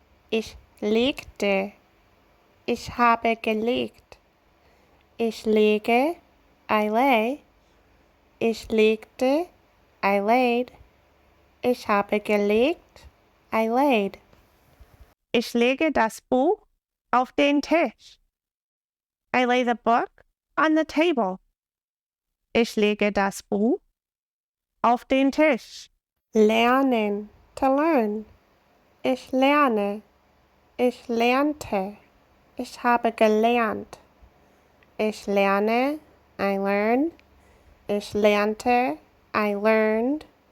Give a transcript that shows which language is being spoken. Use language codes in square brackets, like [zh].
[de] Ich legte. Ich habe gelegt. Ich lege. [en] I lay. [de] Ich legte. [en] I laid. [de] Ich habe gelegt. [en] I laid. [de] Ich lege das Buch auf den Tisch. [en] I lay the book on the table. [de] Ich lege das Buch auf den Tisch. Lernen. [en] To learn. [de] Ich lerne. Ich lernte. Ich habe gelernt. Ich lerne. [en] I learn. [de] Ich lernte. [en] I learned.